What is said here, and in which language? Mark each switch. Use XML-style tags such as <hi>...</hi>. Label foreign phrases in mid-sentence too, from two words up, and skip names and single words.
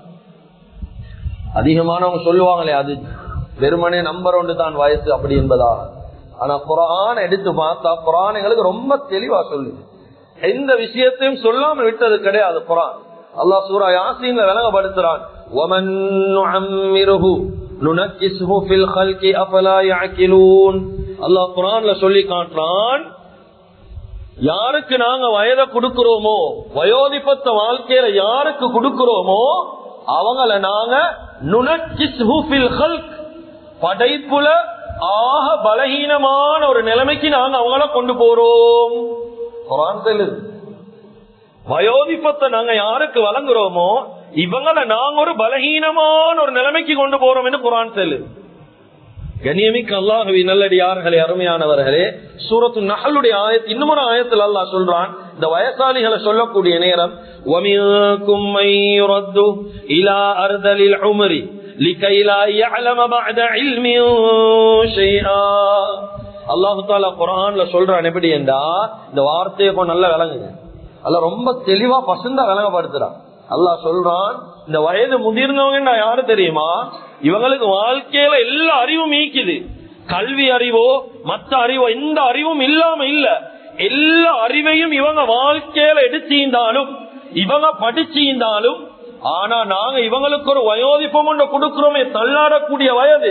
<ta>அதிகமானவங்க சொல்லுவாங்களே அது வெறுமனே நம்பர் ஒன்று தான் வயசு அப்படி என்பதாக. ஆனா குர்ஆன் எடுத்து பார்த்தா குர்ஆன் எங்களுக்கு ரொம்ப தெளிவா சொல்லுது. எந்த விஷயத்தையும் சொல்லாம விட்டது கிடையாது குர்ஆன். அல்லாஹ் சூரா யாசீன்ல விளங்கப்படுத்துறான்,</ta> <ar>وَمَن نُعَمِّرْهُ نُنَكِّسْهُ فِي الْخَلْقِ أَفَلَا يَعْقِلُونَ.</ar> <ta>அல்லாஹ் குர்ஆன்ல சொல்லி காட்டுறான், யாருக்கு நாங்க வயதை கொடுக்கிறோமோ, வயோதிபத்த வாழ்க்கையில யாருக்கு கொடுக்கிறோமோ அவங்கள நாங்க</ta> <ar>نُنَكِّسْهُ فِي الْخَلْقِ,</ar> <ta>படைப்புல ஆக பலகீனமான ஒரு நிலைமைக்கு நாங்க அவங்கள கொண்டு போறோம். குர்ஆன் சொல்லுது, வயோதிபத்தை நாங்க யாருக்கு வழங்குறோமோ இவங்களை நாங்க ஒரு பலகீனமான ஒரு நிலைமைக்கு கொண்டு போறோம் என்று குர்ஆன் சொல்லுது. கண்ணியமிக்க அல்லாஹ்வின் நல்லடியார்களே, அருமையானவர்களே, சூரத்து நஹ்லுடைய ஆயத் இன்னும் ஒரு ஆயத்தில் அல்லாஹ் சொல்றான், இந்த வயசாளிகளை சொல்லக்கூடிய நேரம்,</ta> <ar>وَمِنكُم مَّن يُرَدُّ إِلَى أَرْذَلِ الْعُمُرِ لِكَيْ لَا يَعْلَمَ بَعْدَ عِلْمٍ شَيْئًا.</ar> <ta>அல்லாஹ் தஆலா குர்ஆன்ல சொல்றான் எப்படி என்றா, இந்த வார்த்தையை கொஞ்சம் நல்லா விளங்குங்க. அல்லாஹ் ரொம்ப தெளிவா பசந்தா விளங்கப்படுத்துறான். அல்லாஹ் சொல்றான், இந்த வயது முதிர்ந்தவங்க யாரு தெரியுமா, இவங்களுக்கு வாழ்க்கையில எல்லா அறிவும் ஈக்குது. கல்வி அறிவோ மற்ற அறிவோ எந்த அறிவும் இல்லாம இல்ல, எல்லா அறிவையும் இவங்க வாழ்க்கையில எடுத்திருந்தாலும் இவங்க படிச்சிருந்தாலும், ஆனா நாங்க இவங்களுக்கு ஒரு வயோதிபம் ஒன்று கொடுக்கிறோமே, தள்ளாடக்கூடிய வயது.</ta>